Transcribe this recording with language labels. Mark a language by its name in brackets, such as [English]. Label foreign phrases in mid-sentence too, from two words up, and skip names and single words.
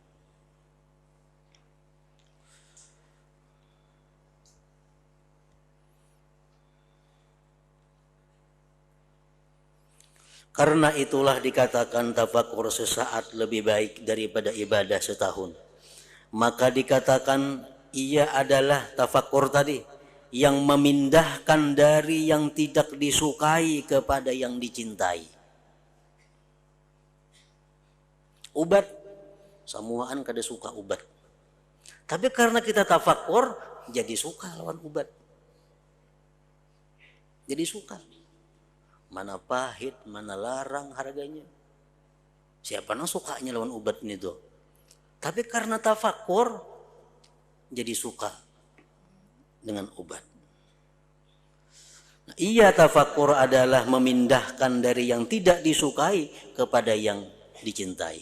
[Indonesian] Karena itulah dikatakan tafakur sesaat lebih baik daripada ibadah setahun. Maka dikatakan ia adalah tafakur tadi yang memindahkan dari yang tidak disukai kepada yang dicintai. Ubat, [Banjar] samuaan kada suka ubat. [Indonesian] Tapi karena kita tafakur, jadi [Banjar] suka lawan ubat. [Indonesian] Jadi suka. [Banjar] Mana pahit, mana larang harganya. Siapa yang sukanya lawan obat ini tuh. [Indonesian] Tapi karena tafakur, jadi suka dengan obat. Nah, iya tafakur adalah memindahkan dari yang tidak disukai kepada yang dicintai.